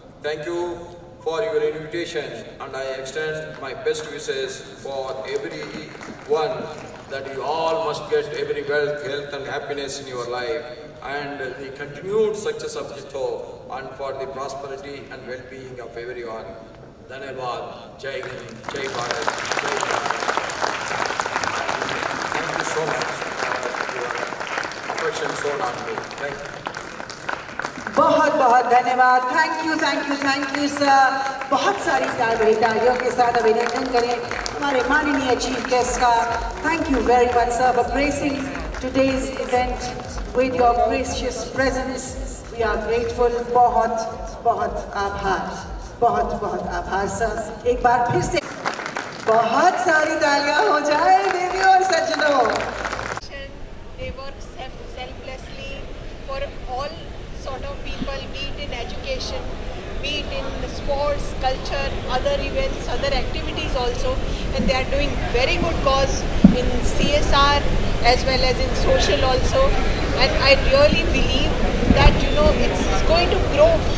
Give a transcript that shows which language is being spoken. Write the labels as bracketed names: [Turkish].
[English] Thank you for your invitation, and I extend my best wishes for everyone that you all must get every wealth, health and happiness in your life, and the continued success of Jito, and for the prosperity and well-being of everyone. [Hindi] धन्यवाद, जय हिंद, जय भारत, जय Bharat. [English] Thank you so much for your affection shown on me. Thank you. [Hindi] बहुत बहुत धन्यवाद। [English] Thank you thank you thank you sir. [Hindi] बहुत सारी प्यार भरी तालियों के साथ अभिनंदन करें हमारे माननीय चीफ गेस्ट का। [English] Thank you very much sir for gracing today's event with your gracious presence. We are grateful. [Hindi] बहुत बहुत आभार, बहुत बहुत आभार सर। एक बार फिर से बहुत सारी तालियां हो जाए देवी और सज्जनों। [English] They work selflessly for all sort of people, be it in education, be it in sports, culture, other events, other activities also, and they are doing very good cause in CSR as well as in social also, and I really believe that it's going to grow